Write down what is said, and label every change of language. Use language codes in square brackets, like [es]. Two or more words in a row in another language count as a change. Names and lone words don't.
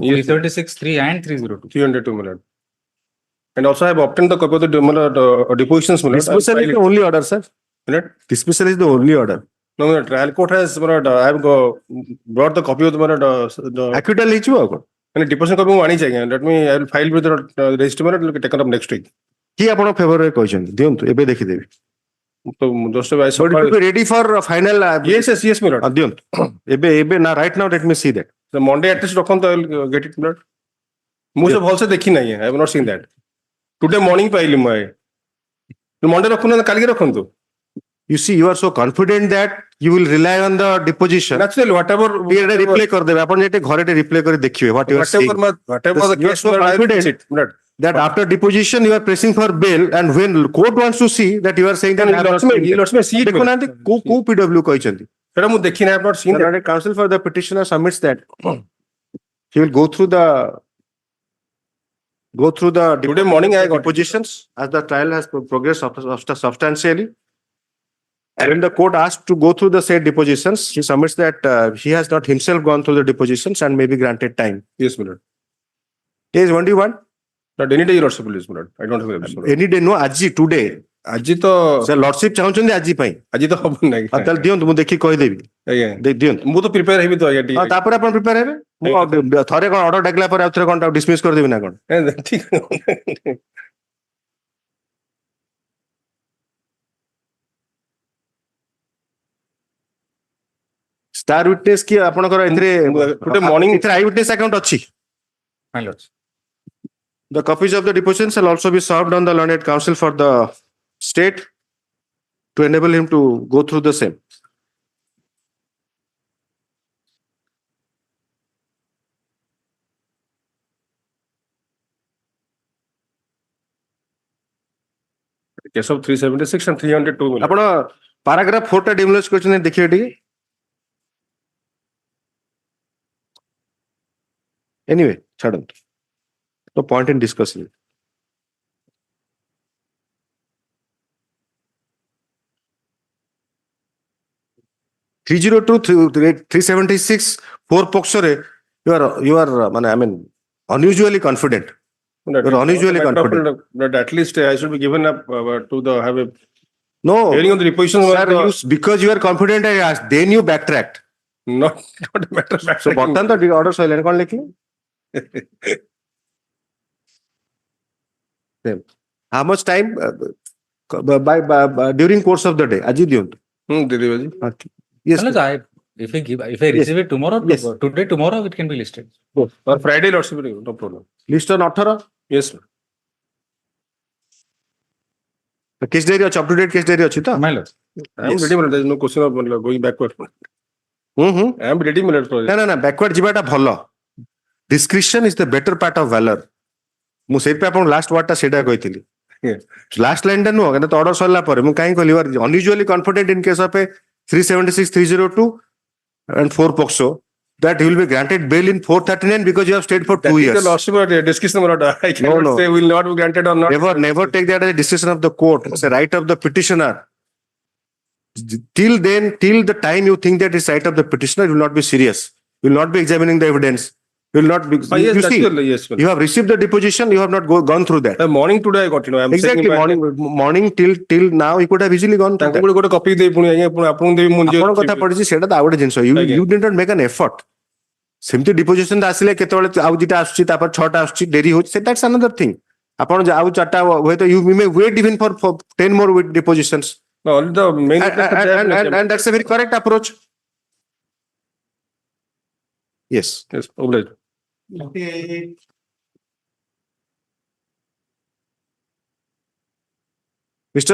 [en] 336(3) and 302. 302, my lord. And also I have obtained the copy of the depositions, my lord. Dismissal is the only order, sir. Dismissal is the only order. No, my lord, trial court has, my lord, I have brought the copy of the, my lord, the [or] Acquittal ହେଇଯିବ [en] and deposition copy [or] ମୁଁ ଆଣିଛି ଆଜ୍ଞା. [en] Let me, I will file with the registry, my lord, it will be taken up next week. [or] କି ଆପଣ ଫେଭରରେ କହିଛନ୍ତି ଦିଅନ୍ତୁ ଏବେ ଦେଖିଦେବି. [en] So just I So it will be ready for final. Yes, my lord. [or] ଦିଅନ୍ତୁ ଏବେ ନା [en] right now let me see that. The Monday at least ରଖନ୍ତୁ, I will get it, my lord. [or] ମୁଁ ସେ ଭଲସେ ଦେଖି ନାହିଁ, [en] I have not seen that. Today morning [or] ପାଇଲି ମୁଁ Monday ରଖୁନ କାଲିକି ରଖନ୍ତୁ. [en] You see, you are so confident that you will rely on the deposition. Naturally, whatever [or] replay କରିଦେବେ ଆପଣ ଯେତେ ଘରେ replay କରି ଦେଖିବେ [en] what you are saying. Whatever the You are case, so confident that after deposition you are pressing for bail, and when court wants to see that you are saying that let me see it. [or] ଦେଖୁନାହାନ୍ତି କୋଉ PW କହିଛନ୍ତି. ସେଟା ମୁଁ ଦେଖିନି, [en] I have not seen that. The counsel for the petitioner submits that he will go through the Today morning I got depositions as the trial has progressed substantially. And when the court asked to go through the said depositions, he submits that he has not himself gone through the depositions and may be granted time. Yes, my lord. Yes, when do you want? Not any day, your lordship, please, my lord. I don't have any day, no, aji, today. [or] ଆଜି ତ ସେ ଲର୍ଡସିପ ଚାହୁଁଛନ୍ତି ଆଜି ପାଇଁ ଆଜି ତ ହବ ନାହିଁ ତାହେଲେ ଦିଅନ୍ତୁ ମୁଁ ଦେଖିକି କହିଦେବି ଆଜ୍ଞା ଦିଅନ୍ତୁ ମୁଁ ତ ପ୍ରିପେୟାର ହେବି ତ ଆଜ୍ଞା ଟିକେ ତାପରେ ଆପଣ ପ୍ରିପେୟାର ହେବେ ମୁଁ ଥରେ କଣ ଅର୍ଡର ଡାକିଲା ପରେ ଆଉ ଥରେ କଣ ଡିସମିସ୍ କରିଦେବି ନା କଣ ଠିକ [en] star witness [or] କି ଆପଣଙ୍କର ଏଥିରେ ଗୋଟେ ମର୍ଣ୍ଣିଂ ଏଥିରେ [en] eye witness account [or] ଅଛି [en] The copies of the depositions shall also be served on the learned counsel for the state to enable him to go through the same. Case of 376 and 302. [or] ଆପଣ paragraph 4 ଟା ଡିମୋଲିଶ କରିଛନ୍ତି ଦେଖିବେ ଟିକେ Anyway, ଛାଡ଼ନ୍ତୁ [en] No point in discussing it. (302) 376 4 [or] ପକ୍ଷରେ [en] you are I mean unusually confident. You are unusually confident. But at least I should be given up to the have a no hearing on the deposition. Sir, because you are confident I asked, then you backtracked. Not a matter of backtracking. So [or] ବର୍ତ୍ତମାନ ତ order ସଇଲାଣି କଣ ଲେଖିଲେ [en] How much time by during course of the day? [or] ଆଜି ଦିଅନ୍ତୁ. [en] Yes. If I receive it tomorrow, today, tomorrow, it can be listed. Or Friday, lordship, no problem. List on 18? Yes, sir. The case diary or up to date case diary [or] ଅଛି ତ? [en] My lord. I am ready, there is no question of going backward. I am ready, my lord. No, backward [or] ଯିବାଟା ଭଲ. [en] Discretion is the better part of valor. [or] ମୁଁ ସେଇଥିପାଇଁ ଆପଣ [en] last word [or] ସେଇଟା କହିଥିଲି [en] last line [or] ନୁହଁ କିନ୍ତୁ ଅର୍ଡର ସରିଲା ପରେ ମୁଁ କାହିଁ କହିଲି [en] unusually confident in case of a 376 302 and 4 POCSO that you will be granted bail in 439 because you have stayed for 2 That is years. the lordship of the discretion, my lord. I cannot no. say will not be granted or not. Never take that as a decision of the court. It's a right of the petitioner. Till then, till the time you think that is right of the petitioner, you will not be serious. You will not be examining the evidence. You will not be. Yes, you see, naturally, yes. you have received the deposition. You have not gone through that. Morning today I got, you know. I'm Exactly. checking Morning till now, you could have easily gone through that. [or] ତାଙ୍କୁ ଗୋଟେ copy ଦେଇ ପୁଣି ଆଜ୍ଞା ପୁଣି ଆପଣଙ୍କୁ ଦେବି ମୁଁ ନିଜେ ଆପଣଙ୍କ କଥା ପଡିଛି ସେଇଟା ତ ଆଉ ଗୋଟେ ଜିନିଷ. [en] You did not make an effort. [or] ସେମିତି ଡିପୋଜିସନ ଆସିଲେ କେତେବେଳେ ଆଉ ଦିଟା ଆସୁଛି ତାପରେ 6ଟା ଆସୁଛି ଡେରି ହଉଛି [en] that's another thing. [or] ଆପଣ ଆଉ 4ଟା ହୁଏତ [en] you may wait even for 10 more depositions. No, the main and that's a very correct approach. Yes. Yes, obliged. Mr.